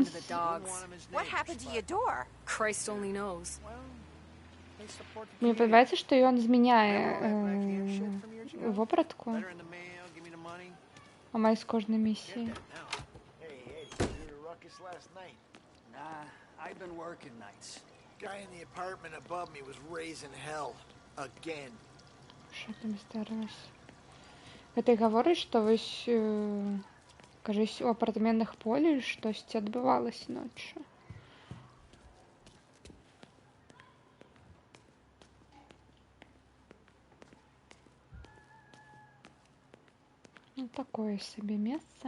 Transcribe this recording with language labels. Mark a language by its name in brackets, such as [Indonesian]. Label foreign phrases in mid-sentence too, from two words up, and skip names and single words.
[English] What happened to your door? Christ only knows. [Belarusian] Мне подобаецца, што ён змяняе вопратку амаль з кожнай місіі. [English] I've been working nights. Guy in the apartment above me was raising hell again. [Belarusian] Що там здарылася? Гэта гаворыць, што вось, кажись, у апартаментах Полі штосьці адбывалася ноччу. Ну, такое сабе месца.